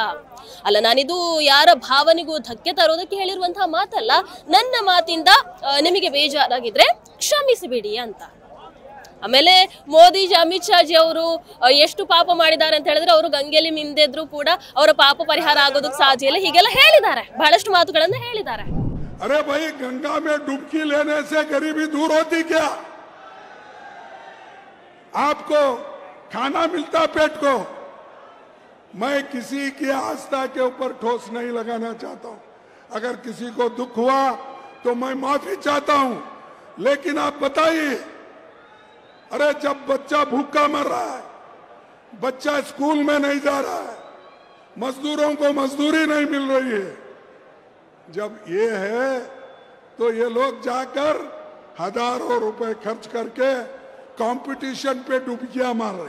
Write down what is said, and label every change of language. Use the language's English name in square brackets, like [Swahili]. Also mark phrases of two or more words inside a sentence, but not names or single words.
[Kannada] ಅಲ್ಲ, ನಾನಿದು ಯಾರ ಭಾವನೆಗೂ ಧಕ್ಕೆ ತರೋದಕ್ಕೆ ಹೇಳಿರುವಂತಹ ಮಾತಲ್ಲ. ನನ್ನ ಮಾತಿಂದ ನಿಮಗೆ ಬೇಜಾರಾಗಿದ್ರೆ ಕ್ಷಮಿಸಿಬಿಡಿ ಅಂತ. ಆಮೇಲೆ ಮೋದಿಜಿ, ಅಮಿತ್ ಶಾಜಿ ಅವರು ಎಷ್ಟು ಪಾಪ ಮಾಡಿದ್ದಾರೆ ಅಂತ ಹೇಳಿದ್ರೆ ಅವರು ಗಂಗೆಯಲ್ಲಿ ಮಿಂದೆದ್ರು ಕೂಡ ಅವರ ಪಾಪ ಪರಿಹಾರ ಆಗೋದಕ್ಕೆ ಸಾಧ್ಯ ಇಲ್ಲ, ಹೀಗೆಲ್ಲ ಹೇಳಿದ್ದಾರೆ, ಬಹಳಷ್ಟು ಮಾತುಗಳನ್ನ ಹೇಳಿದ್ದಾರೆ. [Hindi] अरे भाई गंगा में डुबकी लेने से गरीबी दूर होती क्या? आपको खाना मिलता पेट को? मैं किसी की आस्था के ऊपर ठोस नहीं लगाना चाहता हूं. अगर किसी को दुख हुआ तो मैं माफी चाहता हूं, लेकिन आप बताइए, अरे जब बच्चा भूखा मर रहा है, बच्चा स्कूल में नहीं जा रहा है, मजदूरों को मजदूरी नहीं मिल रही है, जब ये है तो ये लोग जाकर हजारों रुपए खर्च करके कंपटीशन पे डुबकियां मार रहे.